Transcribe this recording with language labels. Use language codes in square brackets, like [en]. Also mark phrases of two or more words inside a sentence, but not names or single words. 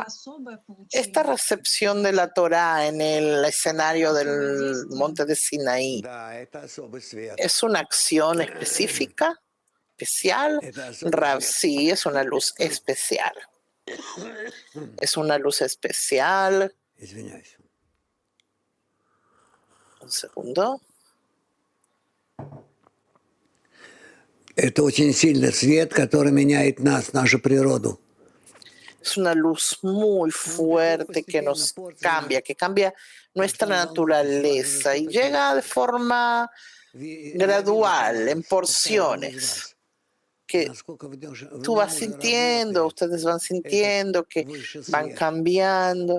[es] Esta recepción de la Torá en el escenario del monte de Sinaí es una acción específica, especial. Rav, sí, es una luz especial. Es una luz especial. Un segundo. [ru] Это очень сильный свет, который меняет нас, нашу природу. [es] Es una luz muy fuerte que nos cambia, que cambia nuestra naturaleza y llega de forma gradual, en porciones. Que tú vas sintiendo, ustedes van sintiendo que van cambiando.